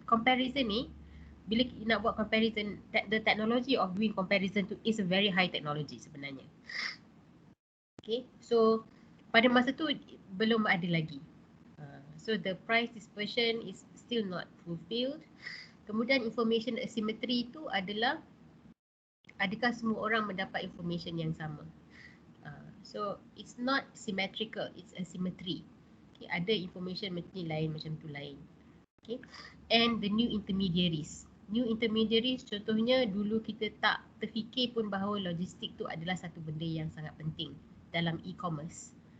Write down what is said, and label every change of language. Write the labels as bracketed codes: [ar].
[en] Comparison [ms] ni, bila nak buat [en] comparison, the technology of doing comparison [ms] tu [en] is a very high technology [ms] sebenarnya. Okay, so pada masa tu belum ada lagi. [en] So the price dispersion is still not fulfilled. [ms] Kemudian information asymmetry itu adalah adakah semua orang mendapat information yang sama. [en] So it's not symmetrical, it's asymmetry. Okay, [ms] ada information macam ni lain, macam tu lain. [en] Okay, and the new intermediaries. [ms] New intermediaries contohnya dulu kita tak terfikir pun bahawa logistik tu adalah satu benda yang sangat penting dalam e-commerce.